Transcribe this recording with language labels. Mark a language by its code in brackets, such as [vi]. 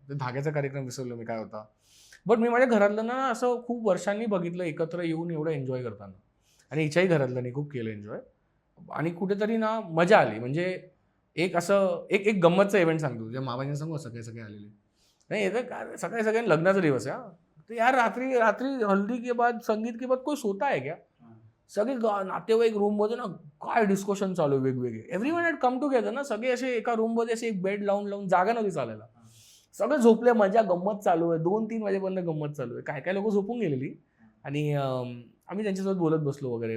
[mr] तर धाग्याचा कार्यक्रम विसरलो मी काय होता. बट मी माझ्या घरातलं ना असं खूप वर्षांनी बघितलं एकत्र येऊन एवढं एन्जॉय करताना. आणि हिच्याही घरातल्यानी खूप केलं एन्जॉय. आणि कुठेतरी ना मजा आली. म्हणजे एक असं एक गंमतचा इव्हेंट सांगतो, जे मामांनी सांगू सगळे आलेले नाही येतं. सकाळी सगळ्यांनी लग्नाचा दिवस आहे. तर यार रात्री [hi] हल्दी के बाद संगीत के बाद कोई सोता है क्या. [mr] सगळे नातेवाईक रूममध्ये ना काय डिस्कशन चालू वेगवेगळे. [en] everyone had come together [mr] ना, सगळे असे एका रूममध्ये असे एक बेड लावून जागा नव्हती चालायला. सगळे झोपले, मजा गंमत चालू आहे. 2-3 वाजेपर्यंत गंमत चालू आहे. काय लोक झोपून गेलेली आणि आम्ही त्यांच्यासोबत बोलत बसलो वगैरे.